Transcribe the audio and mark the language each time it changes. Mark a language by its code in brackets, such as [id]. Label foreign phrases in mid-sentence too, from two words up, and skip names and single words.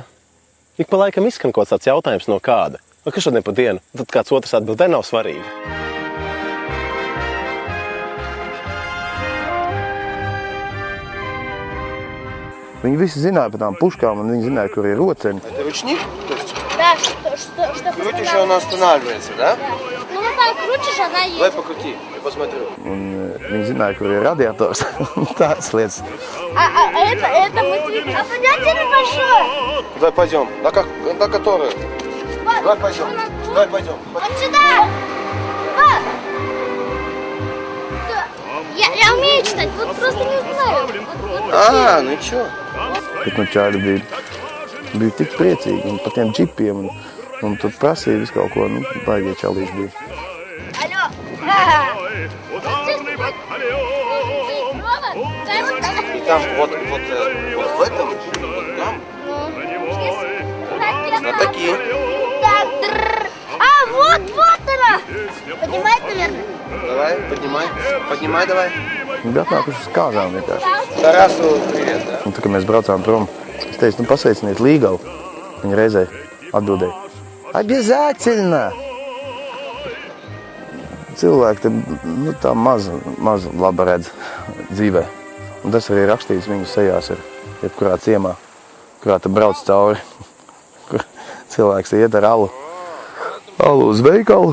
[lv] Ik pa laikam izskan kaut tāds jautājums no kāda. Kas šodien pa dienu? Tad kāds otrs atbildē nav svarīgi. Viņi visi zināja par tām puškām, un viņi zināja, kur ir roceni. [ru] Это ручник? Да, что Крутишь, и он останавливается, да? Ну, вот так крутишь, она едет. Давай покрути, я посмотрю. [lv] Un viņi zināja, kur ir radiators. Tādas lietas. [ru] Это мы двигаем. А подятельно большое. Давай пойдем. На которую? Давай пойдем. Давай пойдем. Вот сюда. Вот. Я умею читать, вот просто не знаю. Ну и чё? [lv] Bet čāri bija tik priecīgi un par tiem džipiem un tur prasīja visu kaut ko, baigie čalīši bija. [ru] Алло. И там вот в этом, вот там. Вот такие. Вот она. Поднимает, наверное. Давай, поднимай давай. [lv] Viņi atnākuši uz kāzām vienkārši. [ru] Тарасу привет, да? [lv] Un tā, kad mēs braucām prom, es teicu, pasveiciniet Līgavu. Viņa reizē atbildēja, Обязательно! Cilvēki te, tā maz laba redz dzīvē. Un tas arī rakstīts viņu sejās ir jebkurā ciemā, kurā te brauc cauri, kur cilvēks iet ar alu uz veikalu.